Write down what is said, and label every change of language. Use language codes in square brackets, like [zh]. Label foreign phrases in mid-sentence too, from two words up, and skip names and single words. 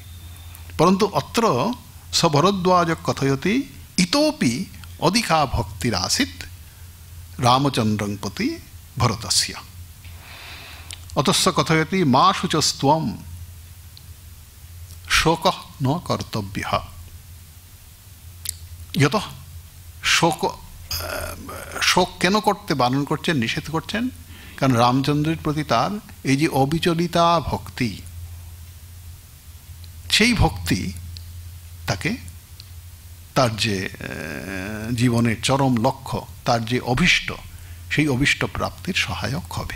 [sa] परन्तु अत्र स भरद्वाज कथयति इतोपि अधिका भक्तिरासीत् रामचन्द्रं प्रति भरतस्य। अतः स कथयति मा शुचस्त्वं शोकः न कर्तव्यः। [bn] यतः শোক কেন করতে বারণ করছেন, নিষেধ করছেন? কারণ রামচন্দ্রের প্রতি তার এই যে অবিচলিতা ভক্তি, সেই ভক্তি তাকে তার যে জীবনের চরম লক্ষ্য, তার যে অভীষ্ট, সেই অভীষ্ট প্রাপ্তির সহায়ক হবে।